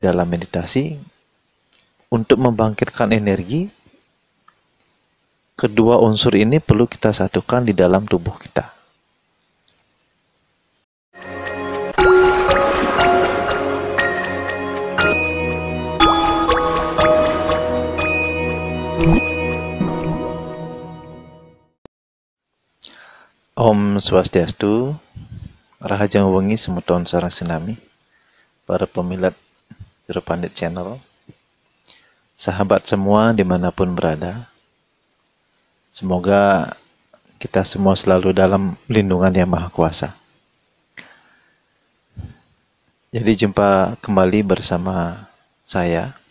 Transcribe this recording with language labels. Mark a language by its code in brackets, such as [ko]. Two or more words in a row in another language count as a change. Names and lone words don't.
[id] dalam meditasi untuk membangkitkan energi. Kedua unsur ini perlu kita satukan di dalam tubuh kita. Om Swastiastu, [ban] Rahajang Wengi Semeton Sarang Senami, [id] para pemilat Juru Pandit Channel, sahabat semua dimanapun berada, semoga kita semua selalu dalam lindungan Yang Maha Kuasa. Jadi jumpa kembali bersama saya.